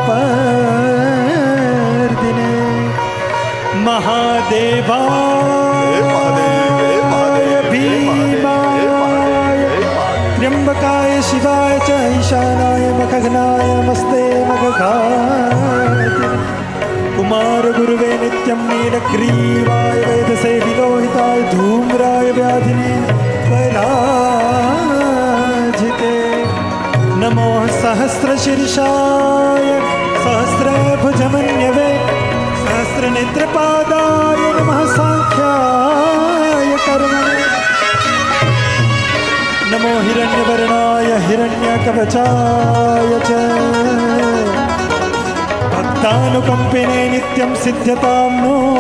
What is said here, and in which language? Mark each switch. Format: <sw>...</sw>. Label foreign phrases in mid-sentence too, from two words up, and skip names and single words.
<sa>કપર્દિને મહાદેવાય ભીમાય ત્ર્યંબકાય શિવાય ચ ઈશાનાય મખઘ્નાય નમસ્તે મખઘાય कुमार गुरुवे नित्यं नीलग्रीवाय वेदसे विलोहिताय धूम्राय व्याधिने पराजिते नमो सहस्रशीर्षाय सहस्रभुजमन्यवे सहस्रनेत्रपादाय नमः सांख्याय कर्मणे नमो हिरण्यवर्णाय हिरण्यकवचाय च भक्तानुकंपिने नित्यं सिद्ध्यतां नो</sa>